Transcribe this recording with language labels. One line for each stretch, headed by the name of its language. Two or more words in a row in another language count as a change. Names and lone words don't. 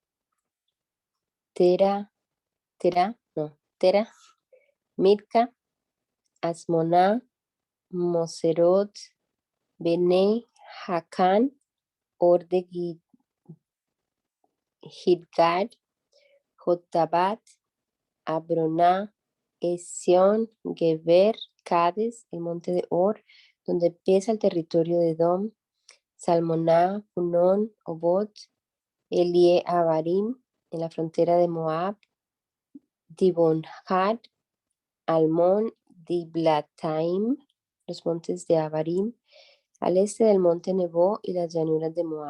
Spanish: Tera, Mirka, Asmoná, Moserot, Bene, Hakan, Or de Gilgal, Jotabat, Abroná, Esión, Geber, Cades, el monte de Or, donde empieza el territorio de Edom, Salmoná, Punón, Obot, Elie Abarim, en la frontera de Moab, Dibonhad, Almón, Diblataim, los montes de Abarim, al este del monte Nebo y las llanuras de Moab.